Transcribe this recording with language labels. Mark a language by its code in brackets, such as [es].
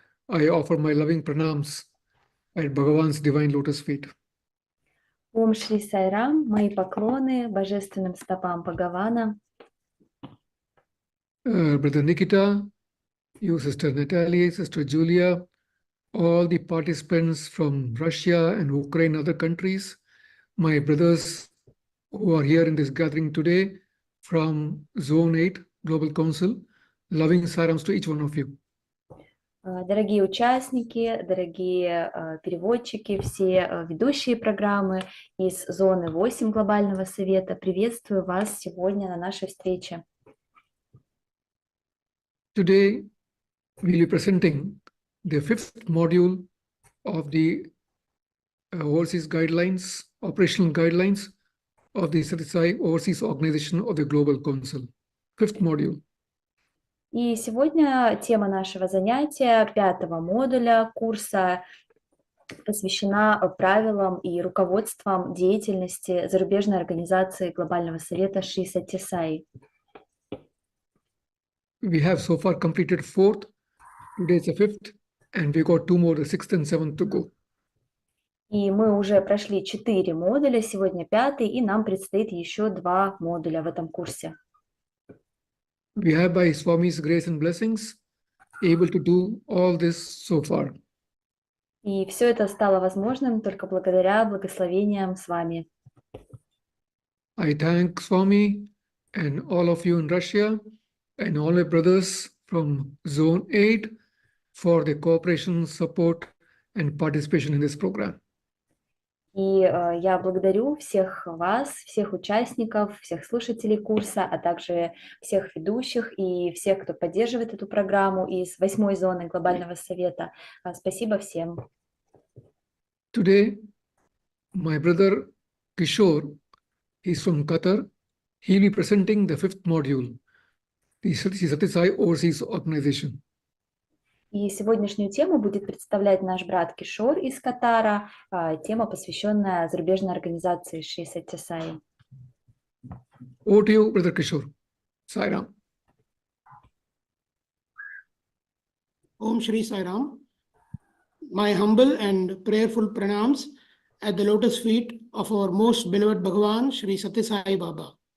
[en] I offer my loving pranams at Bhagavan's divine lotus feet. [ru] Ом Шри Сайрам, мои поклоны божественным стопам Бхагавана. [en] Brother Nikita, you, Sister Natalie, Sister Julia, all the participants from Russia and Ukraine, other countries, my brothers who are here in this gathering today from Zone 8 Global Council, loving sarams to each one of you. [ru] Дорогие участники, дорогие переводчики, все ведущие программы из зоны 8 Глобального Совета, приветствую вас сегодня на нашей встрече. [en] Today, we will be presenting the 5th module of the overseas guidelines, operational guidelines of the Sri Satya Sai Overseas Organization of the Global Council. 5th module. [ru] И сегодня тема нашего занятия, 5-го модуля курса, посвящена правилам и руководствам деятельности зарубежной организации Глобального Совета Шри Сатья Саи. [en] We have so far completed 4th, today is the 5th, and we got 2 more, the 6th and 7th to go. [ru] И мы уже прошли 4 модуля, сегодня 5-й, и нам предстоит еще 2 модуля в этом курсе. [en] We have, by Swami's grace and blessings, able to do all this so far. [ru] И все это стало возможным только благодаря благословениям с вами. [en] I thank Swami and all of you in Russia and all my brothers from Zone 8 for the cooperation, support, and participation in this program. [ru] И я благодарю всех вас, всех участников, всех слушателей курса, а также всех ведущих и всех, кто поддерживает эту программу из 8-й зоны Глобального Совета. Спасибо всем. [en] Today, my brother Kishore, he's from Qatar. He'll be presenting the 5th module, the Sri Satya Sai Overseas Organization. [ru] И сегодняшнюю тему будет представлять наш брат Кишор из Катара, тема, посвященная зарубежной организации Шри Сатья Саи. [en] Over to you, Brother Kishore. Sai Ram. Om Shri Sai Ram. My humble and prayerful pranams at the lotus feet of our most beloved Bhagavan, Shri Satya Sai Baba.